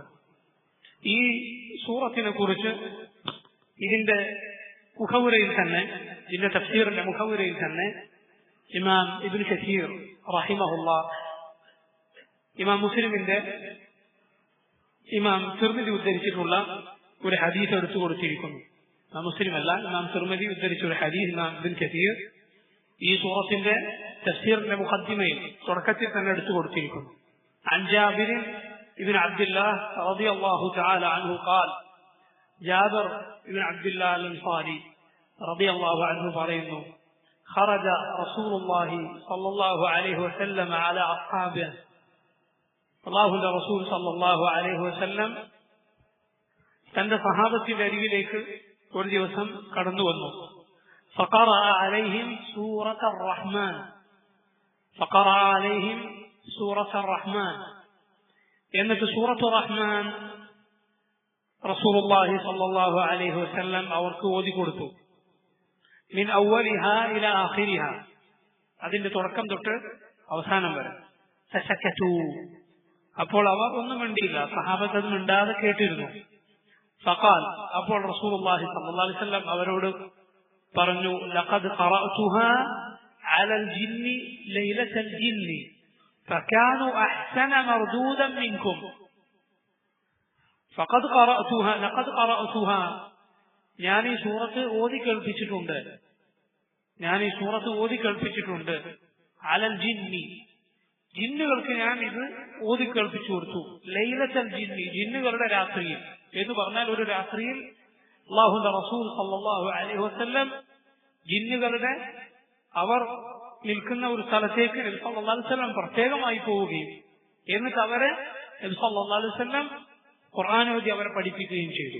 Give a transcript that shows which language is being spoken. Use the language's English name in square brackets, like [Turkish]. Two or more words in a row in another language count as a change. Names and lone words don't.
[Malayalam] ഈ സൂറത്തിനെ കുറിച്ച് ഇതിന്റെ മുഖവുരയിൽ തന്നെ, ഇതിന്റെ തഫ്സീറിന്റെ മുഖവുരയിൽ തന്നെ ഇമാം ഇബ്നു കസീർ റഹിമഹുല്ലാഹ് ഇമാം മുസ്ലിമിന്റെ ഇമാം തിർമിദി ഉദ്ധരിച്ചിട്ടുള്ള ഒരു ഹദീസ് എടുത്തു കൊടുത്തിരിക്കുന്നു. മുസ്ലിം അല്ല, ഇമാം തിർമിദി ഉദ്ധരിച്ച ഒരു ഹദീസ് ഇമാം ഇബ്നു കസീർ ഈ സൂറത്തിന്റെ തഫ്സീറിന്റെ മുഖദ്ദിമയിൽ തുടക്കത്തിൽ തന്നെ എടുത്തു കൊടുത്തിരിക്കുന്നു. [Arabic] عن جابر بن عبد الله رضي الله تعالى عنه قال جابر بن عبد الله الأنصاري رضي الله عنه പറയുന്നു خرج رسول الله صلى الله عليه وسلم على أصحابه [Malayalam] അല്ലാഹുവിന്റെ റസൂൽ [Arabic] صلى الله عليه وسلم [Malayalam] തന്റെ സഹാബത്തിന്റെ അരികിലേക്ക് ഒരു ദിവസം കടന്നു വന്നു. [Arabic] فقرأ عليهم سورة الرحمن فقرأ عليهم سورة الرحمن എന്നിട്ട് സൂറത്തു റഹ്മാൻ رسول الله صلى الله عليه وسلم [Malayalam] അവർക്ക് ഓതിക്കൊടുത്തു. [Arabic] من أولها إلى آخرها, [Malayalam] അതിന്റെ തുടക്കം തൊട്ട് അവസാനം വരെ. ഫസകതു, അപ്പോൾ അവർ ഒന്നും മിണ്ടിയില്ല, സഹാബത്ത് അത് മിണ്ടാതെ കേട്ടിരുന്നു. [Arabic] ഫഖാൽ, അപ്പോൾ رسول الله صلى الله عليه وسلم [Malayalam] അവരോട് പറഞ്ഞു, [Arabic] لقد قرأتها على الجن ليلة الجن فكانوا أحسن مردودا منكم فقد قرأتها لقد قرأتها [Malayalam] ഞാൻ ഈ സൂറത്ത് ഓതി കേൾപ്പിച്ചിട്ടുണ്ട് [Arabic] على الجن, [Malayalam] ജിന്നുകൾക്ക് ഞാൻ ഇത് ഓതി കേൾപ്പിച്ചു കൊടുത്തു. [Arabic] ليلة الجن, [Malayalam] ജിന്നുകളുടെ രാത്രിയിൽ എന്ന് പറഞ്ഞാൽ ഒരു രാത്രിയിൽ അല്ലാഹുവിന്റെ റസൂൽ [Arabic] صلى الله عليه وسلم [Malayalam] ജിന്നുകളുടെ അവർ നിൽക്കുന്ന ഒരു സ്ഥലത്തേക്ക് നബി [Arabic] صلى الله عليه وسلم [Malayalam] പ്രത്യേകമായി പോവുകയും എന്നിട്ട് അവരെ നബി [Arabic] صلى الله عليه وسلم [Malayalam] ഖുർആൻ ഓതി അവരെ പഠിപ്പിക്കുകയും ചെയ്തു.